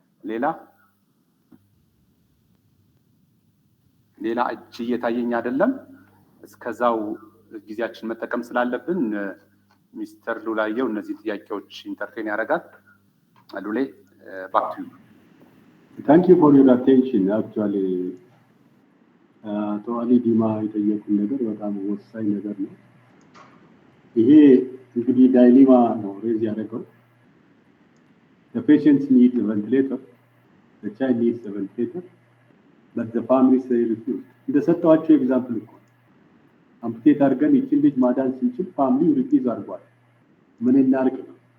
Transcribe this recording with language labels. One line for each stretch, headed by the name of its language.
Amharic: ሌላ እጅ እየታየኝ አይደለም። እስከዛው ጊዜያችን መጠቀም ስላለብን ሚስተር ሉላየው እነዚህ ጥያቄዎች ኢንተርቴን ያደርጋል። ሉሌ
English: back to you. Thank you for your attention. Actually, to Ali Dima
Amharic: የጠየቁን ነገር በጣም ወሳኝ ነገር ነው። ይሄ እንግዲህ ዳይሌማ ነው ሬዝ ያደረገው።
English: The patients need a ventilator, the child needs a ventilator, but the family say refuse.
Amharic: እንደሰጠዋቸው ኤግዛምፕል እኮ አምፑቴት አድርገን ይችን ልጅ ማዳን ስንችል ፋሚሊ ሪፊዝ አድርጓል። ምን እናድርግ ነው?